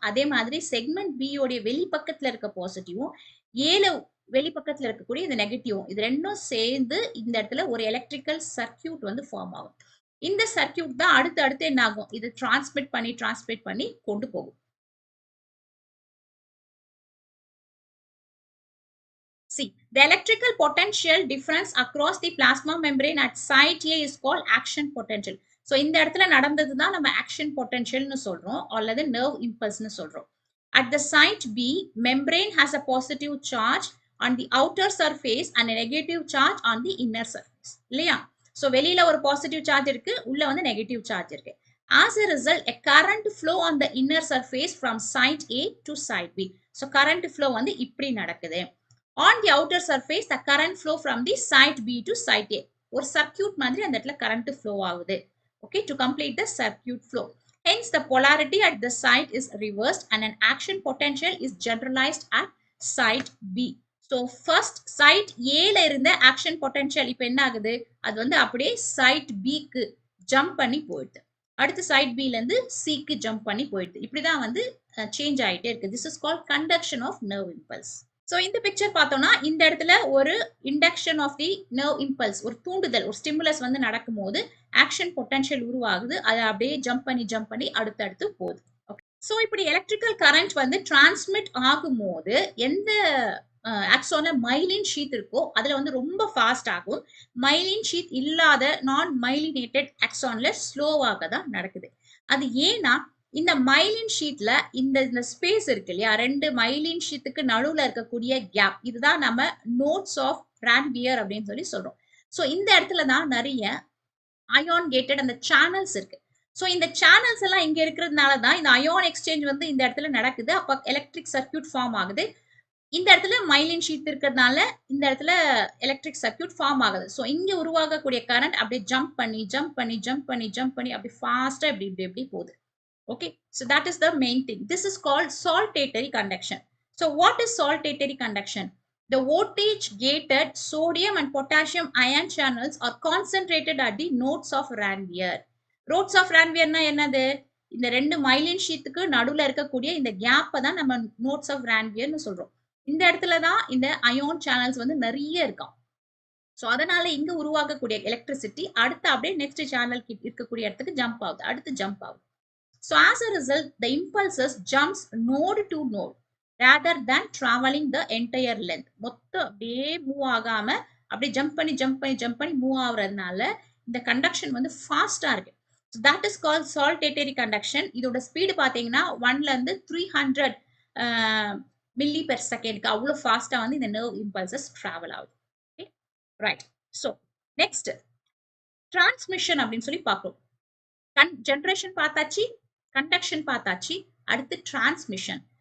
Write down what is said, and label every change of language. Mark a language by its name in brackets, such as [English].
[Tamil] அதே மாதிரி segment B உடைய வெளிப்பக்கத்துல இருக்க பாசிட்டிவும் ஏல வெளிப்பக்கத்துல இருக்கக்கூடிய இந்த நெகட்டிவும், இது ரெண்டும் சேர்ந்து இந்த இடத்துல ஒரு எலக்ட்ரிக்கல் சர்க்கியூட் வந்து ஃபார்ம் ஆகும். இந்த சர்க்கியூட் தான் அடுத்து என்ன ஆகும், இது டிரான்ஸ்மிட் பண்ணி கொண்டு போகும். [English] See, the electrical potential difference across the plasma membrane at site A is called action potential. [Tamil] So இந்த இடத்துல நடந்தது தான் நம்ம action potential னு சொல்றோம், அல்லது nerve impulse னு சொல்றோம். [English] At the site B, membrane has a positive charge on the outer surface and a negative charge on the inner surface. [Tamil] இல்லையா? So வெளியில ஒரு positive charge இருக்கு, உள்ள வந்து negative charge இருக்கு. [English] As a result, a current flow on the inner surface from site A to site B. [Tamil] So current flow வந்து இப்படி நடக்குது. [English] On the outer surface, the current flow from the site B to site A. [Tamil] ஒரு circuit மாதிரி அந்த இடத்துல current flow ஆகுது. [English] Okay, to complete the circuit flow. Hence, the polarity at the site is reversed and an action potential is generalized at site B. [Tamil] So, first site A ல இருந்த action potential இப்ப என்ன ஆகுது, அது வந்து அப்படியே site B க்கு jump பண்ணி போயிடுது. அடுத்து site B ல இருந்து C க்கு jump பண்ணி போயிடுது. இப்படிதான் வந்து change ஆயிட்டே இருக்கு. [English] This is called conduction of nerve impulse. [Tamil] So இந்த பிக்சர் பார்த்தோம்னா, இந்த இடத்துல ஒரு induction of the nerve impulse, ஒரு தூண்டுதல், ஒரு ஸ்டிமுலஸ் வந்து நடக்கும் போது ஆக்ஷன் பொட்டன்ஷியல் உருவாகுது, அது அப்படியே ஜம்ப் பண்ணி அடுத்தடுத்து போகுது. ஓகே, ஸோ இப்படி எலக்ட்ரிக்கல் கரண்ட் வந்து டிரான்ஸ்மிட் ஆகும் போது எந்த ஆக்சான்ல மைலின் ஷீத் இருக்கோ அதுல வந்து ரொம்ப ஃபாஸ்ட் ஆகும். மைலின் ஷீத் இல்லாத நான் மைலினேட்டட் ஆக்சான்ல ஸ்லோவாக தான் நடக்குது. அது ஏன்னா இந்த மைலின் ஷீட்ல இந்த ஸ்பேஸ் இருக்கு இல்லையா, ரெண்டு மைலின் ஷீட்டுக்கு நடுவுல இருக்கக்கூடிய கேப், இதுதான் நம்ம நோட்ஸ் ஆஃப் ரான்வியர் அப்படின்னு சொல்லி சொல்றோம். ஸோ இந்த இடத்துல தான் நிறைய அயான் கேட்டட் அந்த சேனல்ஸ் இருக்கு. ஸோ இந்த சேனல்ஸ் எல்லாம் இங்க இருக்கிறதுனால தான் இந்த அயான் எக்ஸ்சேஞ்ச் வந்து இந்த இடத்துல நடக்குது. அப்ப எலக்ட்ரிக் சர்க்கியூட் ஃபார்ம் ஆகுது. இந்த இடத்துல மைலின் ஷீத் இருக்கிறதுனால இந்த இடத்துல எலக்ட்ரிக் சர்க்யூட் ஃபார்ம் ஆகுது. ஸோ இங்க உருவாகக்கூடிய கரண்ட் அப்படியே ஜம்ப் பண்ணி அப்படி ஃபாஸ்டா இப்படி போகுது. [English] Okay, so that is the main thing. This is called saltatory conduction. So what is saltatory conduction? The voltage gated sodium and potassium ion channels are concentrated at the nodes of Ranvier. [Tamil] Nodes of Ranvier na என்னது? இந்த ரெண்டு myelin ஷீத்துக்கு நடுவுல இருக்கக்கூடிய இந்த கேப்பை தான் நம்ம notes of ரான்வியர்னு சொல்றோம். இந்த இடத்துல தான் இந்த அயோன் சேனல்ஸ் வந்து நிறைய இருக்கும். ஸோ அதனால இங்க உருவாகக்கூடிய எலக்ட்ரிசிட்டி அடுத்து அப்படியே நெக்ஸ்ட் சேனல் இருக்கக்கூடிய இடத்துக்கு ஜம்ப் ஆகுது, அடுத்து ஜம்ப் ஆகுது. [English] So as a result, the impulses jumps node to node rather than traveling the entire length. [Tamil] மொத்தம் அப்படியே மூவ் ஆகாம அப்படியே ஜம்ப் பண்ணி மூவ் ஆகுறதுனால இந்த கண்டக்ஷன் வந்து ஃபாஸ்டா இருக்கு. [English] So that is called saltatory conduction. [Tamil] இதோட ஸ்பீடு பாத்தீங்கன்னா 1ல இருந்து 300 மில்லி பெர் செகண்ட்க்கு அவ்வளவு ஃபாஸ்டா வந்து இந்த நர்வ் இம்பல்சஸ் டிராவல் ஆகுது. Okay right. So next transmission அப்படின்னு சொல்லி பார்ப்போம். ஜென்ரேஷன் பார்த்தாச்சு, கண்டக்ஷன் பார்த்தாச்சு, அடுத்து டிரான்ஸ்மிஷன்.